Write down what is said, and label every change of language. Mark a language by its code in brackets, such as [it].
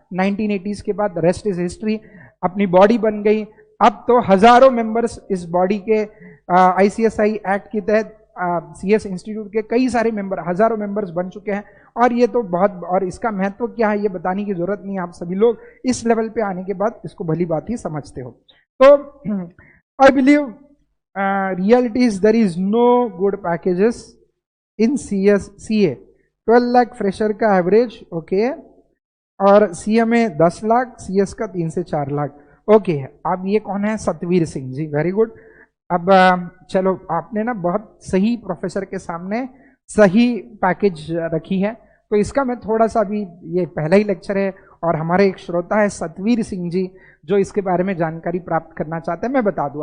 [hi] 1980s के बाद [en] rest is history, [hi] अपनी बॉडी बन गई। अब तो हजारों मेंबर्स इस बॉडी के आईसीएसआई एक्ट के तहत सीएस इंस्टीट्यूट के कई सारे मेंबर, हजारों मेंबर्स बन चुके हैं, और ये तो बहुत, और इसका महत्व क्या है ये बताने की जरूरत नहीं है, आप सभी लोग इस लेवल पे आने के बाद इसको भली बात ही समझते हो। [en] So, I believe reality is there is no good packages in CA. [hi] 12 lakh fresher का एवरेज, ओके। और सीए में 10 लाख, सीएस का 3 से 4 लाख, ओके। अब ये कौन है? Satveer Singh ji, [en] Very good. [hi] अब चलो, आपने ना बहुत सही प्रोफेसर के सामने सही पैकेज रखी है, तो इसका मैं थोड़ा सा अभी, ये पहला ही लेक्चर है और हमारे एक श्रोता है सतवीर सिंह जी जो इसके बारे में जानकारी प्राप्त करना चाहते हैं, मैं बता दूं।